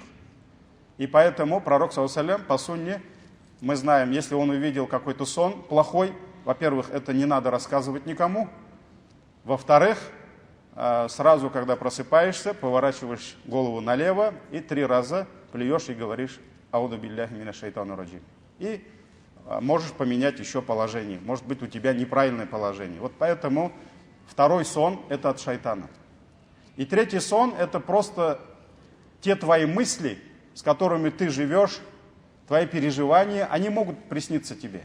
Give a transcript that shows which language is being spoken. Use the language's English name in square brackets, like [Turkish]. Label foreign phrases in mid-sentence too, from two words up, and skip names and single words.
[Russian] И поэтому пророк, [Arabic] صلى الله عليه وسلم, [Russian] по сунне, мы знаем, если он увидел какой-то сон плохой, во-первых, это не надо рассказывать никому. Во-вторых, сразу, когда просыпаешься, поворачиваешь голову налево и 3 раза плюешь и говоришь [Arabic] «أعوذ بالله من الشيطان الرجيم». [Russian] И можешь поменять еще положение. Может быть, у тебя неправильное положение. Вот поэтому второй сон – это от шайтана. И третий сон – это просто те твои мысли, с которыми ты живешь, твои переживания, они могут присниться тебе.